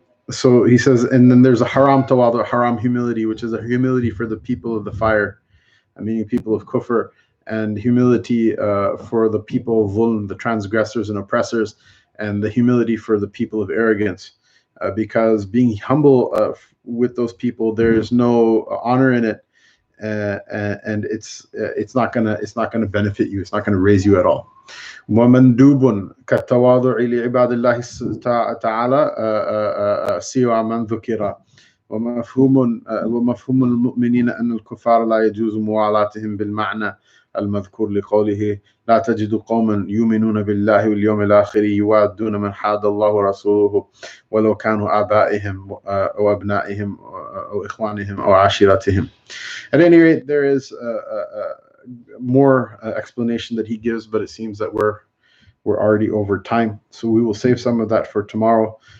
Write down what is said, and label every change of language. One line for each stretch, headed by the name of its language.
English: So he says, and then there's a haram tawadu, haram humility, which is a humility for the people of the fire, meaning people of kufr, and humility for the people of zulm, the transgressors and oppressors, and the humility for the people of arrogance, because being humble with those people, there is no honor in it, and it's not gonna benefit you. It's not gonna raise you at all.
Arabic: ومندوب كالتواضع لعباد الله تعالى سوى من ذكر. ومفهوم المؤمنين أن الكفار لا يجوز موالاتهم بالمعنى المذكور لقوله لا تجد قوما يؤمنون بالله واليوم الآخر يوادون من حاد الله ورسوله ولو كانوا آبائهم أو أبنائهم أو إخوانهم أو عشيرتهم.
English: At any rate, there is more explanation that he gives, but it seems that we're already over time, so we will save some of that for tomorrow.